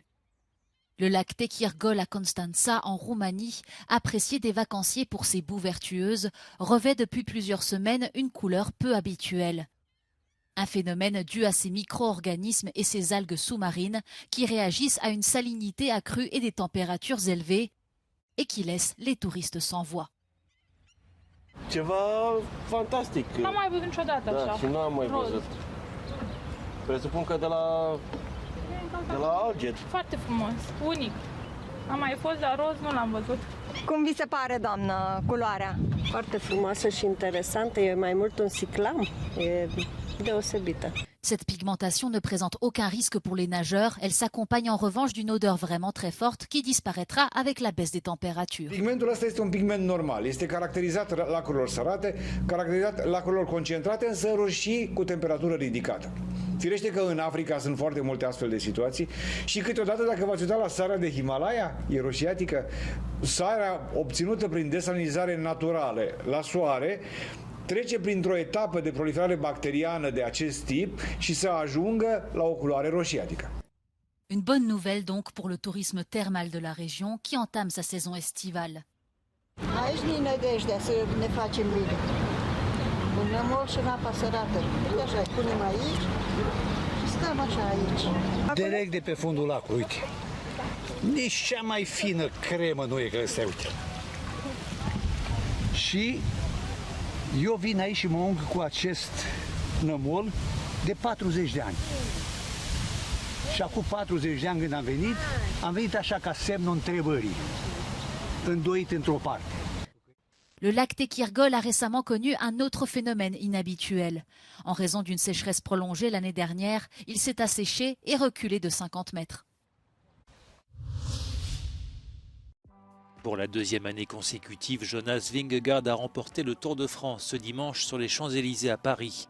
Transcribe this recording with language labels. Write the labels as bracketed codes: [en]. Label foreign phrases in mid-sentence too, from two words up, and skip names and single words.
[fr] Le lac Techirgol à Constanța, en Roumanie, apprécié des vacanciers pour ses boues vertueuses, revêt depuis plusieurs semaines une couleur peu habituelle. Un phénomène dû à ces micro-organismes et ces algues sous-marines qui réagissent à une salinité accrue et des températures élevées et qui laissent les touristes sans voix. [ro] Ceva fantastic. N-am mai văzut niciodată așa. Și nu am mai văzut. Presupun că de la alge. Foarte frumos, unic. Am mai fost, dar roz nu l-am văzut. Cum vi se pare, doamnă, culoarea? Foarte frumoasă și interesantă, e mai mult un ciclam, e deosebită. [fr] Cette pigmentation ne présente aucun risque pour les nageurs. Elle s'accompagne en revanche d'une odeur vraiment très forte qui disparaîtra avec la baisse des températures. [ro] Pigmentul ăsta este un pigment normal. Este caracterizat lacurilor sărate, caracterizat lacurilor concentrate, însă roșii cu temperatură ridicată. Firește că în Africa sunt foarte multe astfel de situații și câteodată, dacă v-ați uitat la sarea de Himalaya, e roșiatică, sarea obținută prin desalinizare naturală la soare, trece printr-o etapă de proliferare bacteriană de acest tip și să ajungă la o culoare roșiatică. [fr] Une bonne nouvelle donc pour le tourisme thermal de la région qui entame sa saison estivale. [ro] Aici ne nădejdea să ne facem bine. Un nămol și în apa sărată. Uite așa, punem aici și stăm așa aici. Direct de pe fundul lacului, uite. Nici cea mai fină cremă nu e că se uite. Și eu vin aici și mă ung cu acest nămol de 40 de ani. Și acum 40 de ani când am venit așa ca semnul întrebării, îndoit într-o parte. [fr] Le lac Tequirgol a récemment connu un autre phénomène inhabituel. En raison d'une sécheresse prolongée l'année dernière, il s'est asséché et reculé de 50 mètres. Pour la deuxième année consécutive, Jonas Vingegaard a remporté le Tour de France ce dimanche sur les Champs-Élysées à Paris.